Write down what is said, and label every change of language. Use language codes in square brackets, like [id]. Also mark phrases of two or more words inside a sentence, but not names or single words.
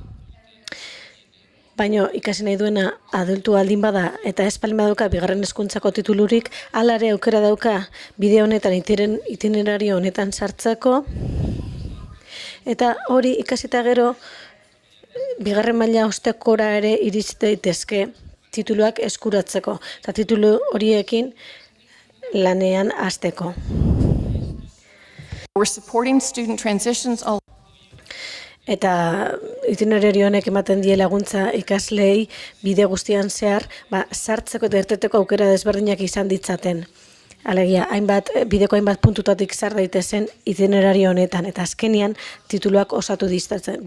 [eu] baino ikasi nahi duena adultu aldin bada eta ez palin badauka bigarren hezkuntzako titulurik, hala ere aukera dauka bide honetan itinerario honetan sartzeko, eta hori ikasita gero bigarren maila ostekora ere iritsi daitezke tituluak eskuratzeko, eta titulu horiekin lanean hasteko. [en] We're supporting student transitions. [eu] Eta itinerario honek ematen die laguntza ikaslei bide guztian zehar, sartzeko eta irteteko aukera desberdinak izan ditzaten. Alegia, bideko hainbat puntutatik sar daitezen itinerario honetan, eta azkenian tituluak osatu diztatzen.